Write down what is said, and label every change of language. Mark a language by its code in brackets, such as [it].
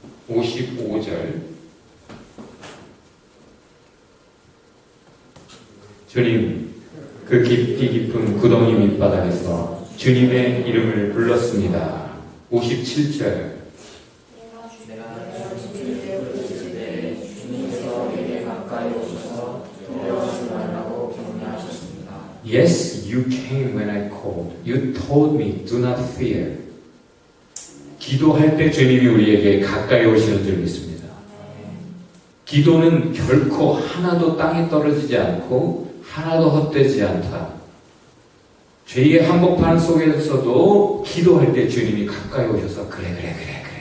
[ko] 55절 주님, 그 깊이 깊은 구덩이 밑바닥에서 주님의 이름을 불렀습니다. 57절 내가 주님께 부르실 때 주님께서 내게 가까이 오셔서 두려워하지 말라고 격려하셨습니다. [en] Yes, you came when I called. You told me, do not fear. [ko] 기도할 때 주님이 우리에게 가까이 오시는 줄 믿습니다. 기도는 결코 하나도 땅에 떨어지지 않고 하나도 헛되지 않다. 죄의 한복판 속에서도 기도할 때 주님이 가까이 오셔서 그래.